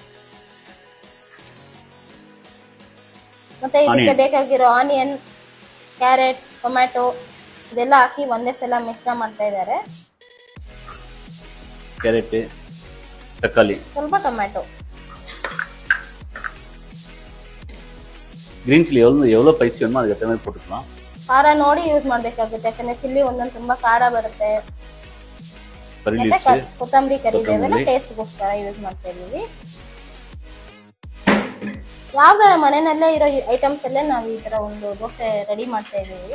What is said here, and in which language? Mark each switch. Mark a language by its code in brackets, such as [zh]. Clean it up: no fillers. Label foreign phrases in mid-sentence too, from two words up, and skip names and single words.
[kn] ಮತ್ತೆ ಇದಕ್ಕೆ ಬೇಕಾಗಿರೋ ಆನಿಯನ್, ಕ್ಯಾರೆಟ್, ಟೊಮ್ಯಾಟೊ ಇದೆಲ್ಲ ಹಾಕಿ ಒಂದೇ ಸಲ ಮಿಶ್ರ ಮಾಡ್ತಾ ಇದ್ದಾರೆ. ಕ್ಯಾರೆಟ್, ತக்காளி, ಸ್ವಲ್ಪ ಟೊಮ್ಯಾಟೊ, [en] green chilli [ta] எவ்வளோ ಸ್ಪೈಸಿ வேணுமோ அதுக்கு மாதிரி போட்டுக்கலாம். [kn] ಖಾರ ನೋಡಿ ಯೂಸ್ ಮಾಡ್ಬೇಕಾಗುತ್ತೆ, ಯಾಕಂದ್ರೆ ಚಿಲ್ಲಿ ಒಂದೊಂದು ತುಂಬಾ ಖಾರ ಬರುತ್ತೆ. ಕೊತ್ತಂಬರಿ, ಕರಿಬೇವೆಲ್ಲ ಟೇಸ್ಟ್ಗೋಸ್ಕರ ಯೂಸ್ ಮಾಡ್ತಾ ಇದೀವಿ. ಯಾವ್ದಾರ ಮನೆಯಲ್ಲೇ ಇರೋ ಐಟಮ್ಸ್ ಅಲ್ಲೇ ನಾವು ಈ ತರ ಒಂದು ದೋಸೆ ರೆಡಿ ಮಾಡ್ತಾ ಇದೀವಿ.